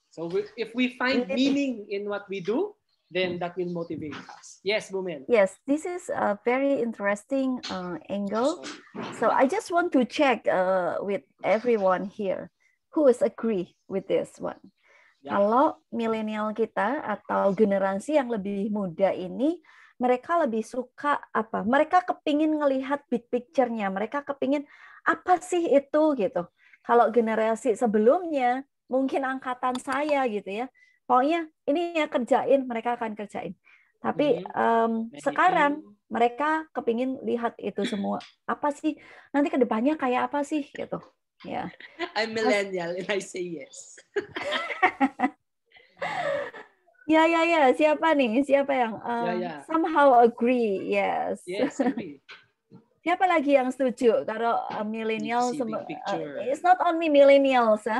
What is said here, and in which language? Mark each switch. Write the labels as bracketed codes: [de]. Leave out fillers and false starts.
[en] So if we find meaning in what we do, then that will motivate us. Yes, Bumel. Yes, this is a very interesting angle. So I just want to check with everyone here who is agree with this one. Yeah. [id] Kalau milenial kita atau generasi yang lebih muda ini, mereka lebih suka apa? Mereka kepingin ngelihat big picture-nya. Mereka kepingin apa sih itu gitu. Kalau generasi sebelumnya, mungkin angkatan saya gitu ya. Pokoknya ini ya kerjain, mereka akan kerjain. Tapi sekarang mereka kepingin lihat itu semua. Apa sih? Nanti ke depannya kayak apa sih gitu. Yeah. [en] I'm millennial and I say yes. [id] Ya. Siapa nih? Siapa yang [en] somehow agree? [id] Yes. [en] Yes, agree. [id] Siapa lagi yang setuju? [en] Kalau millennial, it's not only millennials,